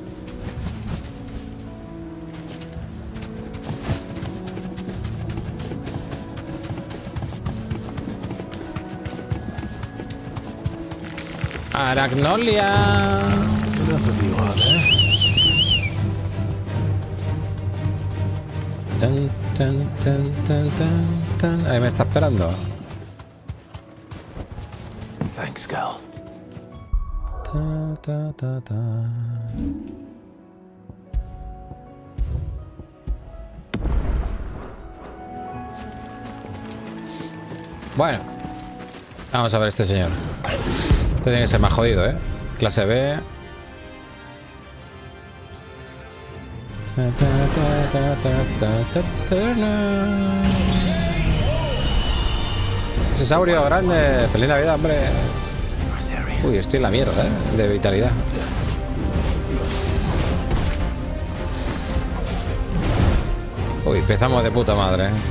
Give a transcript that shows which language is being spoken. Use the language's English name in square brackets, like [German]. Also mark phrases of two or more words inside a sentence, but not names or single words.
[Spanish] Aragnolia. Tan, tan, tan, tan, tan, tan. Ahí me está esperando. [English] Thanks, girl. Ta, ta, ta, ta. [Spanish] Bueno, vamos a ver este señor. Este tiene que ser más jodido, ¿eh? Clase B. Ta, ta, ta, ta, ta, ta, ta. Ese saurio grande. Feliz Navidad, hombre. Uy, estoy en la mierda, ¿eh? De vitalidad. Uy, empezamos de puta madre, ¿eh?